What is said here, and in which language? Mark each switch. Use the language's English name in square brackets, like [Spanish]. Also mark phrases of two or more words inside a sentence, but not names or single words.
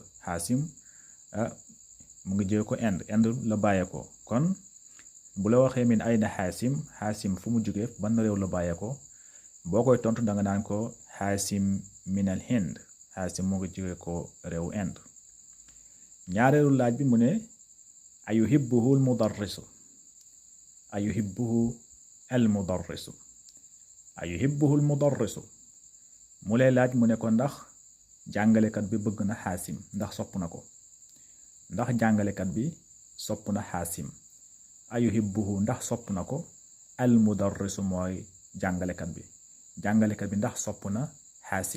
[Wolof] xaasim mu ngi jóge ko Inde la bàyyeekoo. kon bu la waxee [Arabic] من أين قاسم [Wolof] fu mu jóge ban réew la bàyyeekoo boo koy tontu da nga naan ko [Arabic] قاسم من الهند [Wolof] xaasim mu ngi jóge ko réewu Inde. ñaareelu laaj bi mu ne [Arabic] أيحبه المدرس أيحبه المدرس أيحبه المدرس [Wolof] mu lay laaj mu ne ko ndax jàngalekat bi bëgg na xaasim ndax sopp na ko. ndax jàngalekat bi sopp na xaasim ayuhibbuhu ndax sopp na ko [Arabic] المدرس [Wolof] mooy jàngalekat bi ndax sopp na xaasim.